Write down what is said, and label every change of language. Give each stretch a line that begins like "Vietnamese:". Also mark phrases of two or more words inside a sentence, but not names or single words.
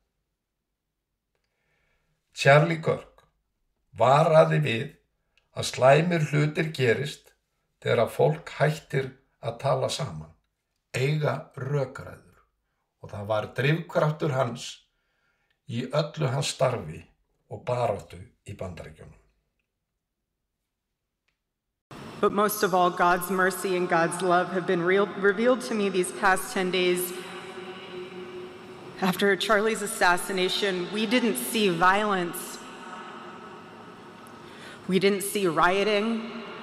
Icelandic: Charlie Kirk varaði við að slæmir hlutir gerist þegar að fólk hættir að tala saman, eiga rökræður, og það var drifkraftur hans í öllu hans starfi og baráttu í Bandaríkjunum.
English: But most of all, God's mercy and God's love have been revealed to me these past 10 days. After Charlie's assassination, we didn't see violence. We didn't see rioting.